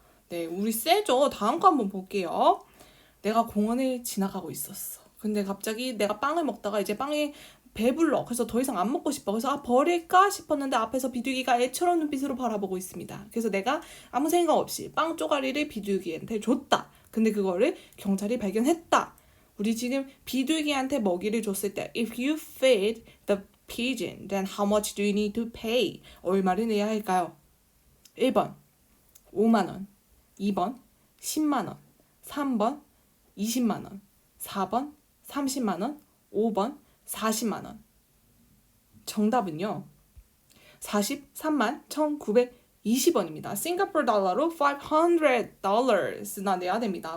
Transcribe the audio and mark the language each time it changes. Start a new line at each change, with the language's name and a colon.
Korean: 네, 우리 세죠? 다음 거 한번 볼게요. 내가 공원을 지나가고 있었어. 근데 갑자기 내가 빵을 먹다가 이제 빵이 배불러. 그래서 더 이상 안 먹고 싶어. 그래서 버릴까 싶었는데 앞에서 비둘기가 애처로운 눈빛으로 바라보고 있습니다. 그래서 내가 아무 생각 없이 빵 쪼가리를 비둘기한테 줬다. 근데 그거를 경찰이 발견했다. 우리 지금 비둘기한테 먹이를 줬을 때
English: If you feed the pigeon, then how much do you need to pay?
Korean: 얼마를 내야 할까요? 1번 5만 원, 2번 10만 원, 3번 20만 원, 4번 30만 원, 5번 40만 원. 정답은요. 43만 1,920원입니다. 싱가포르 달러로 $500나 내야 됩니다.